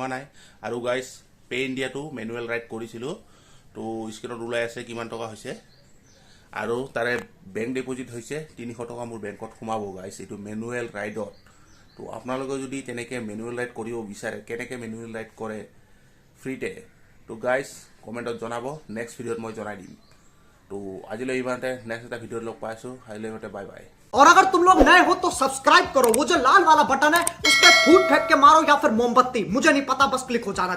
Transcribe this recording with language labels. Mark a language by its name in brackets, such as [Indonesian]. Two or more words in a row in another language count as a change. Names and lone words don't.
[Assamese] নাই আৰু গাইজ পে ইণ্ডিয়াটো [English] manual ride [Assamese] কৰিছিলোঁ তো স্ক্ৰিনত ওলাই আছে কিমান টকা হৈছে আৰু তাৰে [English] bank deposit [Assamese] হৈছে 300 টকা মোৰ বেংকত সোমাব গাইজ এইটো মেনুৱেল ৰাইডত তো আপোনালোকে যদি তেনেকৈ [English] manual ride [Assamese] কৰিব বিচাৰে কেনেকৈ [English] manual ride [Assamese] কৰে ফ্ৰীতে তো গাইজ কমেণ্টত জনাব [English] next video' [Assamese] ত মই জনাই দিম তো আজিলৈ ইমানতে নেক্সট এটা ভিডিঅ'ত লগ পাইছোঁ আজিলৈ ইমানতে [English] bye bye [Hindi] और अगर तुम लोग नए हो तो सब्सक्राइब करो वो जो लाल वाला बटन है उस पर फूट फेंक के मारो या फिर मोमबत्ती मुझे नहीं पता बस क्लिक हो जाना